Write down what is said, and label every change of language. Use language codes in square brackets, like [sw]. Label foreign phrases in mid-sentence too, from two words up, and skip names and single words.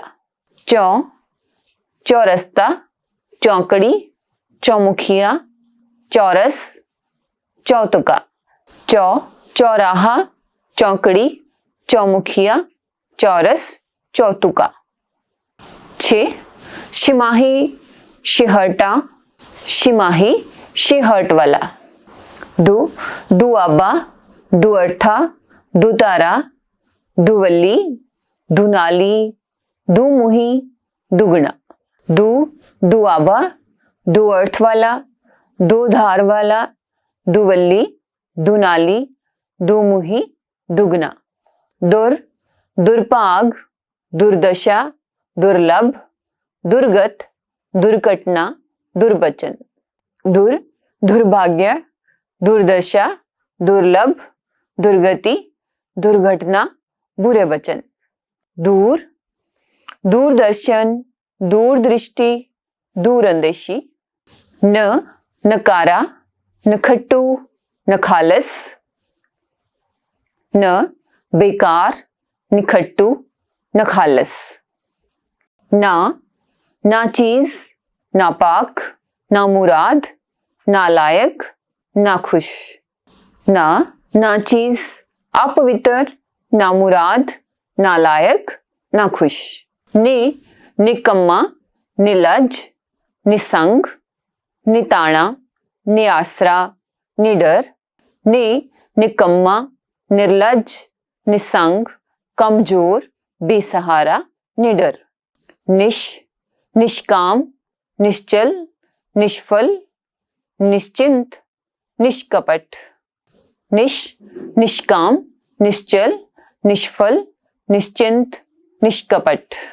[hi] चौ, चौरस्ता, चौकड़ी, चौमुखिया, चौरस, चौतुका। चौ, चौराहा, चौकड़ी, चौमुखिया, चौरस, चौतुका। छे, छिमाही, शिहर्टा, छिमाही, शिहर्ट वाला। दु, दुआबा, दुअर्था, दुतारा, दुवल्ली, दुनाली, दुमुही, दुगना। दु, दुआबा, दुअर्थ वाला, दो धार वाला, दुवल्ली, दुनाली, दुमुही, दुगना। दुर, दुर्भाग, दुर्दशा, दुर्लभ, दुर्गत, दुर्घटना, दुर्वचन। दुर, दुर्भाग्य, दुर्दशा, दुर्लभ, दुर्गति, दुर्घटना, बुरे वचन। दूर, दूरदर्शन, दूरदृष्टि, दूरंदेशी। न, नकारा, नखट्टू, नखालस। न, बेकार, निखट्टू, नखालस। ना, नाचीज, नापाक, नामुराद, नालायक, नाखुश। ना, नाचीज, अपवित्र, नामुराद, नालायक, नाखुश। नि, निकम्मा, निलज, निसंग, निताना, निआसरा, निडर। नि, निकम्मा, निर्लज, निसंग, कमजोर, बेसहारा, निडर। निश, निष्काम, निश्चल, निष्फल, निश्चिंत, निष्कपट। निश, निष्काम, निश्चल, निष्फल, निश्चिंत, निष्कपट।